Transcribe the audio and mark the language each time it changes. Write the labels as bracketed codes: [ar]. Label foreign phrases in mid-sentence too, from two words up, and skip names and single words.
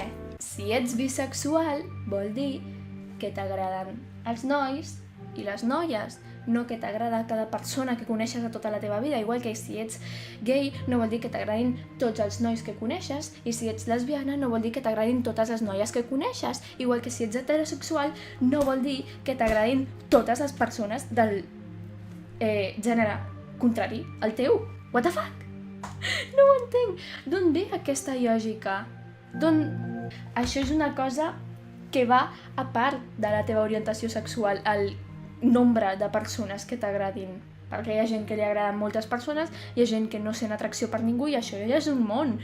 [ca] Si ets bisexual vol dir que t'agraden els nois i les noies, no que t'agrada cada persona que coneixes a tota la teva vida, igual que si ets gay no vol dir que t'agradin tots els nois que coneixes, i si ets lesbiana no vol dir que t'agradin totes les noies que coneixes, igual que si ets heterosexual no vol dir que t'agradin totes les persones del gènere contrari al teu. [en] What the fuck? [ca] No ho entenc. D'on ve aquesta lògica? Això és una cosa que va a part de la teva orientació sexual, el nombre de persones que t'agradin. Perquè hi ha gent que li agraden moltes persones, hi ha gent que no sent atracció per ningú, i això ja és un món.